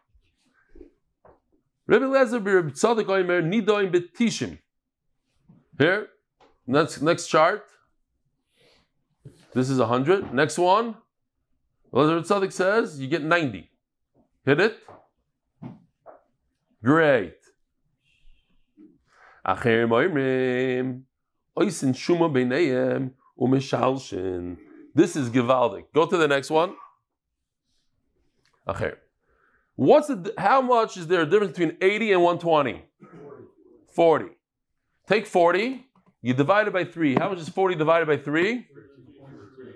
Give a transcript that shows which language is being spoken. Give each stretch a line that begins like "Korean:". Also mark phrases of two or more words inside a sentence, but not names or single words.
Hebrew: Rebbe Lezer b'Reb Tzadik Omer nidoim betishim.
English: Here, next chart. This is 100. Next one. Rebbe Tzadik says you get 90. Hit it. Great.
Hebrew: Acher moimrim oisin shuma beinayim umeshalshin.
English: This is givaldik. Go to the next one. Acher. How much is there a difference between 80 and 120? 40. Take 40. You divide it by 3. How much is 40 divided by 3? 13.3.